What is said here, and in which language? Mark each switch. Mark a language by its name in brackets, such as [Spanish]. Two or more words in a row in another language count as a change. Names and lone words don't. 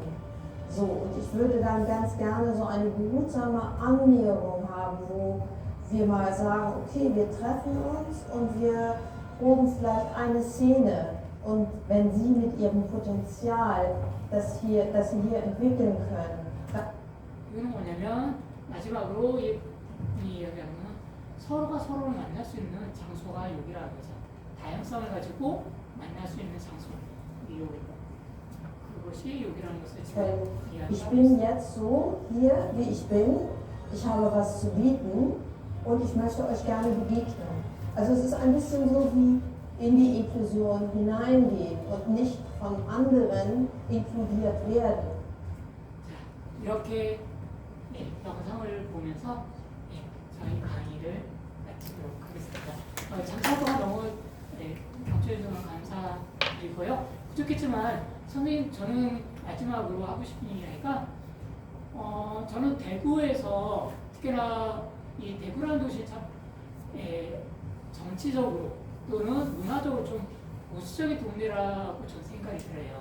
[German] So, und ich würde dann ganz gerne so eine behutsame Annäherung haben, wo wir mal sagen, okay, wir treffen uns und wir proben vielleicht eine Szene. Und wenn Sie mit Ihrem Potenzial das Sie hier entwickeln können. [Korean] 이거는 뭐냐면 마지막으로 이 이야기하는 서로가 서로를 만날 수 있는 장소가 여기라는 거죠. 다양성을 가지고 만날 수 있는 장소. 그것이 여기라는 것을 지금 [German] Ich bin jetzt so hier, wie ich bin. Ich habe was zu bieten und ich möchte euch gerne begegnen. Also es ist ein bisschen so wie in die Inklusion hineingehen und nicht von anderen inkludiert werden. [Korean] 이렇게 영상을 보면서 저희 강의를 마치도록 하겠습니다. 잠깐 동안 너무 경청해 주셔서 감사드리고요. 부족했지만 선생님, 저는 마지막으로 하고 싶은 이야기가 저는 대구에서 특히나 이 대구라는 도시 참 정치적으로 또는 문화적으로 좀 보수적인 동네라고 저는 생각이 들어요.